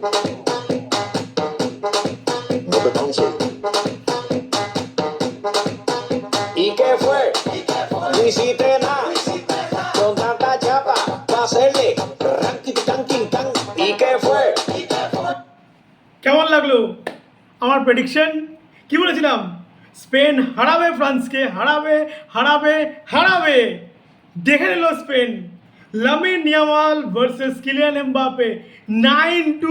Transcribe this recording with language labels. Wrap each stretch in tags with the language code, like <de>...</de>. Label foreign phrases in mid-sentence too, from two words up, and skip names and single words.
<es>No te canses. ¿Y qué fue? No hiciste nada. Con tanta chapa, para hacerle ranking tanking tan. ¿Y qué fue?</es> <bn>কেমন লাগলো আমার প্রেডিকশন? কি বলেছিলাম? স্পেন হারাবে, ফ্রান্সকে হারাবে হারাবে হারাবে। দেখে নিল স্পেন। লামিন ইয়ামাল ভার্সেস কিলিয়ান এমবাপে 9-2।</bn>